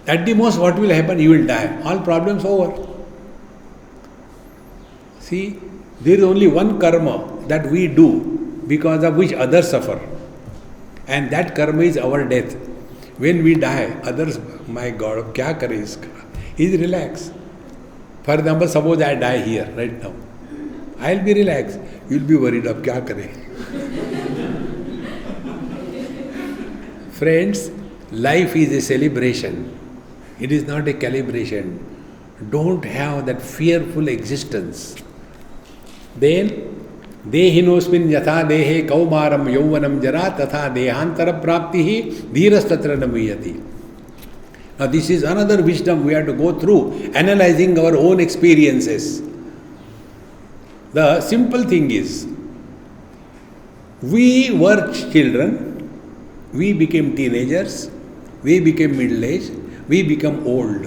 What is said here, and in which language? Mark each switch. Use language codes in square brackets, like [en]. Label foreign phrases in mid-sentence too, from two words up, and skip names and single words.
[en] At the most, what will happen? You will die. All problems over. See, there is only one karma that we do because of which others suffer. And that karma is our death. When we die, others, my God, [hi] क्या करे इसका? [en] He's relaxed. For example, suppose I die here right now. I'll be relaxed. You'll be worried of [hi] क्या करे. [en] Friends, life is a celebration. It is not a calibration. Don't have that fearful existence. Then, [sa] देहिनोऽस्मिन् यथा देहे कौमारं यौवनं जरा तथा देहान्तर प्राप्तिः धीरस्तत्र न मुह्यति. [en] Now this is another wisdom we have to go through, analyzing our own experiences. The simple thing is, we were children, we became teenagers, we became middle-aged, we become old.